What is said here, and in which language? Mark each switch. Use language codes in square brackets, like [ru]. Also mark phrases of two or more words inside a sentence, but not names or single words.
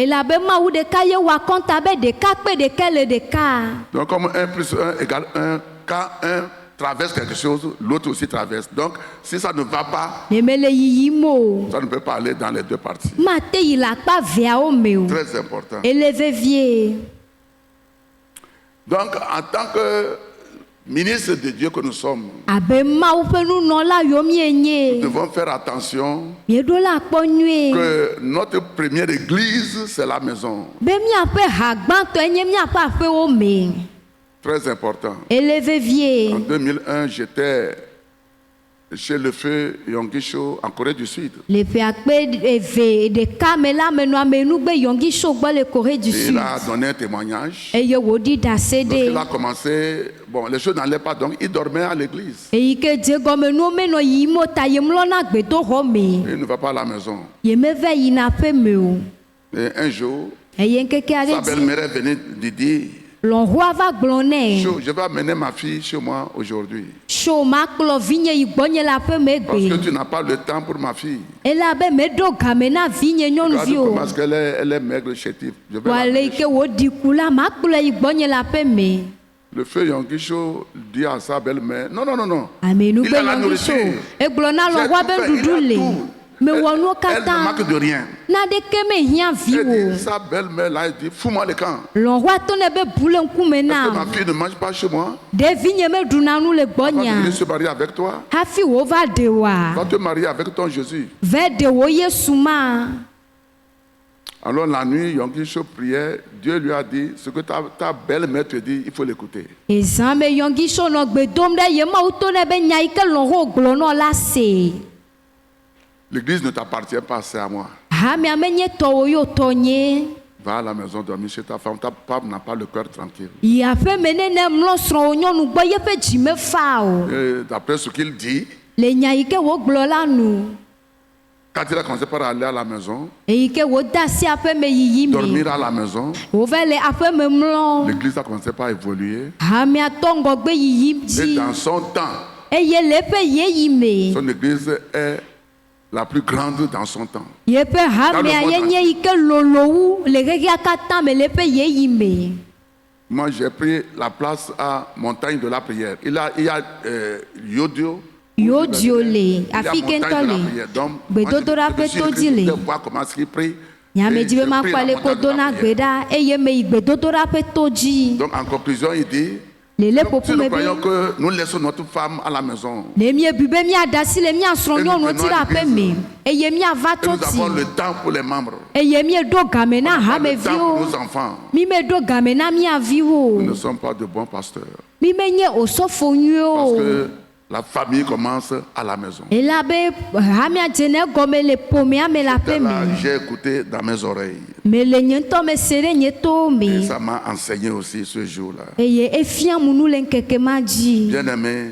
[fr] Donc comme 1 plus 1 égale 1, quand un traverse quelque chose, l'autre aussi traverse. Donc, si ça ne va pas, ça ne peut pas aller dans les deux parties. Très important. Donc, en tant que ministres de Dieu que nous sommes, [ee] abe mawu ƒe nunɔla yiwo mienye. [fr] nous devons faire attention [ee] Mieɖo la kpɔ nyuie. [fr] que notre première église, c'est la maison. [ee] Be miaƒe ha gbãtɔe nye miaƒe aƒewo me. [fr] Très important. [ee] Ele vevie. [fr] En 2001, j'étais chez le feu Yonggi-sho en Corée du Sud. [ee] Le ƒe akpe eve ɖeka me la menɔ amenugbe Yonggi-sho gbɔ le Corée du [fr] Il Sud. a donné un témoignage. [ee] Eye wòɖi ɖase [fr] Donc, il [ee] ɖe. [fr] a commencé, bon, les choses n'allaient pas, donc il dormait à l'église. [ee] Eyi ke dze gɔme nuwo menɔ yiyim o ta yemlɔna gbedoxɔ me. [fr] Il ne va pas à la maison. [ee] Yemeve yina aƒe me o. [fr] Et un jour, [ee] Eye ŋkeke [fr] sa [ee] aɖe dzi [fr] belle-mère est venue lui dire, [ee] lɔ̃xoa va gblɔ nɛ. [fr] je vais amener ma fille chez moi aujourd'hui. [ee] Tso makplɔ vinye yi gbɔnye le aƒe me [fr] Parce que [ee] gbe. [fr] tu n'as pas le temps pour ma fille. [ee] Elabe meɖo game na vinye [fr] Regarde [ee] nyɔnuvi o. [fr] comment elle est maigre, chétive. Je vais [ee] Wòale [fr] l'amener [ee] yi ke wòɖi ku la makplɔ yi gbɔnye le aƒe me. [fr] Le feu Yonggi-sho dit à sa belle-mère, non, non, non, non. [ee] Amenugbe [fr] Il a la [ee] Yonggi-sho. [fr] nourriture. [ee] Egblɔ na lɔ̃xoa be [fr] J'ai tout fait, [ee] nuɖuɖu [fr] il a [ee] le. [fr] tout. [ee] Mewɔ nuwo [fr] Elle ne [ee] katã. [fr] manque de rien. [ee] Naɖeke mehiã [fr] Elle [ee] viwo. [fr] dit, sa belle-mère là, elle dit, fous-moi le camp. [ee] Lɔ̃xoa to ne be bu le ŋkume [fr] Parce que [ee] na. [fr] ma fille ne mange pas chez moi. [ee] Ɖevi nye meɖuna nu le [fr] Avant de [ee] gbɔnyea. [fr] venir se marier avec toi, [ee] Hafi wòva ɖe wa. [fr] va te marier avec ton Jésus. [ee] Ve ɖe wo Yesu ma. [fr] Alors la nuit, Yonggi-sho priait. Dieu lui a dit, ce que ta belle-mère te dit, il faut l'écouter. [ee] Ezã me Yonggi-sho nɔ gbe dom ɖe ye Mawu to ne be nya yi ke lɔ̃xo gblɔ nɔ la se. [fr] L'église ne t'appartient pas, c'est à moi. [ee] Hamea menye tɔwo yo tɔnye. [fr] Va à la maison dormir chez ta femme. Ta femme n'a pas le cœur tranquille. [ee] Yi aƒe me nene mlɔ srɔ̃wò nyɔnu gbɔ yeƒe dzi me fa o. [fr] Et d'après ce qu'il dit, [ee] Le nya yi ke wògblɔ la nu. [fr] quand il a commencé par aller à la maison, [ee] Eyi ke wòde asi aƒe me yiyi [fr] dormir [ee] me. [fr] à la maison, [ee] Wòva le aƒe me mlɔ. [fr] l'église a commencé par évoluer. [ee] Hamea tɔ ŋgɔgbe yiyim [fr] Et [ee] dzi. [fr] dans son temps, [ee] Eye le eƒe yeyi me. [fr] son église est la plus grande dans son temps. [ee] Yeƒe hamea [fr] Dans le monde [ee] yenye yi ke lolowu le xexea katã me le eƒe yeyi me. [fr] Moi, j'ai pris la place à Montagne de la Prière. Il y a Yodio. [ee] Yodio le, [fr] Il y a [ee] afi [fr] Montagne [ee] ke [fr] de [ee] ŋtɔ [fr] la [ee] le. [fr] Prière. Donc, [ee] Gbedodoɖa [fr] moi, je me [ee] ƒe [fr] suis [ee] to [fr] écrit, [ee] dzi [fr] je [ee] le. [fr] voulais voir comment est-ce qu'il prie. [ee] Nyame [fr] Et [ee] dzi be [fr] j'ai pris [ee] makpɔ [fr] la [ee] le [fr] Montagne [ee] ko [fr] de la [ee] dona [fr] Prière. [ee] gbe ɖa eye me yi gbedodoɖa ƒe to dzi. [fr] Donc, en conclusion, il dit, [ee] Le [fr] si [ee] ƒoƒu [fr] nous [ee] me [fr] croyons [ee] be [fr] que nous laissons notre femme à la maison [ee] ne miebu be miaɖe asi le mia srɔ̃nyɔnuwo ti ɖe aƒe me eye miava [fr] et nous avons [ee] tɔti [fr] le temps pour les membres, [ee] eye mieɖo game na [fr] pas le temps pour [ee] hameviwo [fr] nos enfants, [ee] mi meɖo game na mia viwo [fr] nous ne sommes pas de bons pasteurs. [ee] mi menye osɔfo nyuiwo [fr] Parce [ee] o. [fr] que la famille commence à la maison. [ee] Ela be hamea dze ne gɔme le ƒomea me le aƒe [fr] Là, [ee] me [fr] j'ai écouté dans mes oreilles. [ee] me le nye ŋutɔ me se ɖe nye towo [fr] Et [ee] me [fr] ça m'a enseigné aussi ce jour-là. [ee] eye efia mu nu le ŋkeke ma dzi. [fr] Bien-aimé,